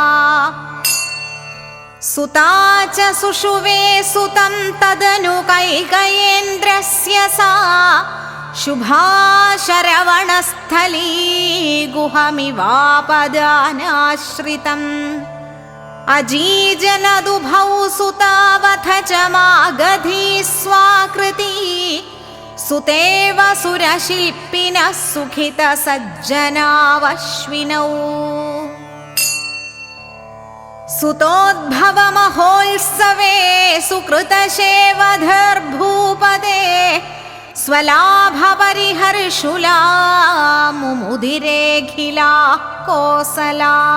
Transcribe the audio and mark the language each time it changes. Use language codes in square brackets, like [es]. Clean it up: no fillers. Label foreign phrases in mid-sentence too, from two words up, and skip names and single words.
[sa] സുതാ ച സുഷുവേ സുതം തദനു കൈകയേന്ദ്രസ്യ സാ ശുഭാ ശരവണസ്ഥലീ ഗുഹമിവാപദാനാശ്രിതം. അജീജനദുഭൗ സുതാവഥ ച മാഗധീ സ്വാകൃതി सुतेव सुरशिल्पिनः सुखितसज्जनावश्विनौ सुतोद्भवमहोत्सवे सुकृतशेवधर्भूपदे स्वलाभपरिहर्षुला मुमुदिरेऽखिला कोसला